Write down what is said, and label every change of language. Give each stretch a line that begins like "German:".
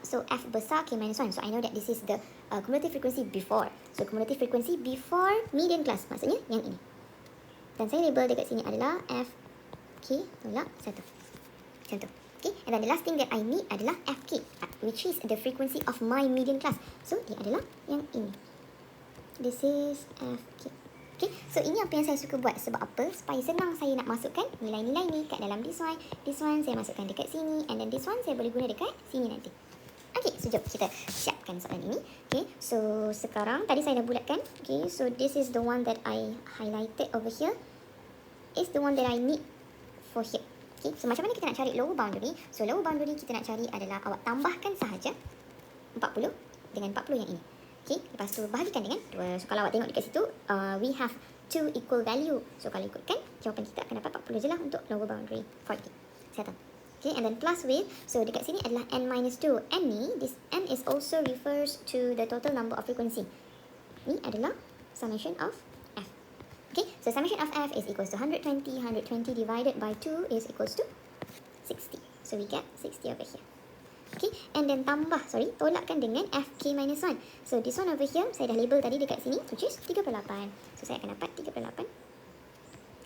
English: So F besar K minus 1. So I know that this is the cumulative frequency before. So cumulative frequency before median class,
Malay: maksudnya yang ini. Dan saya label dekat sini adalah F K tolak 1. Macam tu.
English: Okay, and then the last thing that I need adalah FK, which is the frequency of my median class.
Malay: So dia adalah yang ini.
English: This is FK.
Malay: Okay, so ini apa yang saya suka buat. Sebab apa? Supaya senang saya nak masukkan nilai-nilai ni kat dalam this one. This one saya masukkan dekat sini, and then this one saya boleh guna dekat sini nanti. Okay, so jom kita siapkan soalan ini. Okay, so sekarang tadi saya dah bulatkan. Okay, so
English: this is the one that I highlighted over here. is the one that I need for here.
Malay: Okay, so macam mana kita nak cari lower boundary? So lower boundary kita nak cari adalah awak tambahkan sahaja 40 dengan 40 yang ini. Okay, lepas tu bahagikan dengan 2. So kalau awak tengok dekat situ,
English: we have 2 equal value.
Malay: So kalau ikutkan, jawapan kita akan dapat 40 je lah untuk lower boundary 40. Settle.
English: Okay, and then plus with, so
Malay: dekat sini adalah
English: n minus 2. N ni, this n is also refers to the total number of frequency.
Malay: Ni adalah summation of f.
English: Okay, so summation of f is equals to 120. 120 divided by 2 is equals to 60. So we get 60 over here. Okay, and then
Malay: tolakkan dengan
English: fk minus 1. So this one over here,
Malay: saya dah label tadi dekat sini, which is 38. So saya akan dapat 38.